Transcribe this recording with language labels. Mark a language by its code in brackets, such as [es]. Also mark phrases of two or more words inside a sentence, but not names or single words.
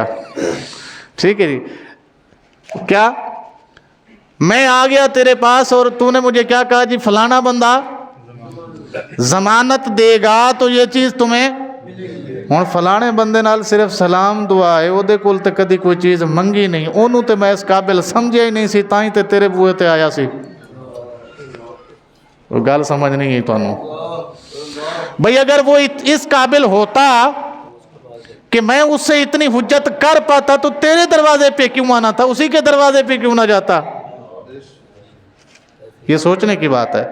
[ur] ٹھیک ہے جی. کیا میں آ گیا تیرے پاس اور تو نے مجھے کیا کہا جی فلانا بندہ ضمانت دے گا تو یہ چیز تمہیں, [pa] ہوں فلانے بندے نال صرف سلام دعا ہے, وہ دے کول تے کدی کوئی چیز منگی نہیں, انہوں تے میں اس قابل سمجھے ہی نہیں سی, تائیں تے تیرے بوئے تے آیا سی. وہ گل سمجھ نہیں ہے تانوں بھئی. [ur] اگر وہ اس قابل ہوتا کہ میں اس سے اتنی حجت کر پاتا تو تیرے دروازے پہ کیوں آنا تھا, اسی کے دروازے پہ کیوں نہ جاتا؟ یہ سوچنے کی بات ہے.